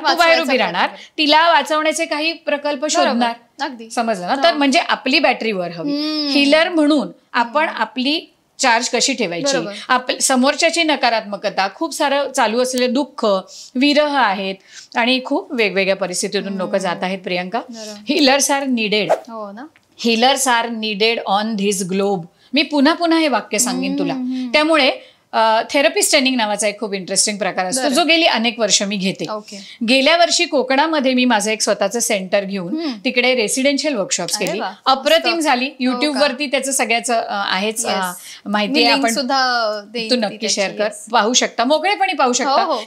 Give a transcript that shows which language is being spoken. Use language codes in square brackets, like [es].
[mr] तू बाहेर उभी राहणार, तिला वाचवण्याचे काही प्रकल्प शोधणार. समजलं ना? तर म्हणजे आपली बॅटरीवर हवी. हिलर म्हणून आपण आपली चार्ज कशी ठेवायची, समोरच्याची नकारात्मकता, खूप सारं चालू असलेले दुःख, विरह आहेत आणि खूप वेगवेगळ्या परिस्थितीतून लोक जात आहेत. [en] Priyanka, healers are needed. Healers are needed on this globe. [mr] मी पुन्हा पुन्हा हे वाक्य सांगेन तुला. त्यामुळे थेरपिस्ट ट्रेनिंग नावाचा एक खूप इंटरेस्टिंग प्रकार असतो, जो गेली अनेक वर्ष मी घेते. गेल्या वर्षी कोकणामध्ये मी माझं एक स्वतःचं सेंटर घेऊन तिकडे रेसिडेन्शियल वर्कशॉप्स केली. अप्रतिम झाली. युट्यूब वरती त्याचं सगळ्याचं आहेच माहिती, आपण सुद्धा तू नक्की शेअर कर, पाहू शकता, मोकळेपणी पाहू शकता.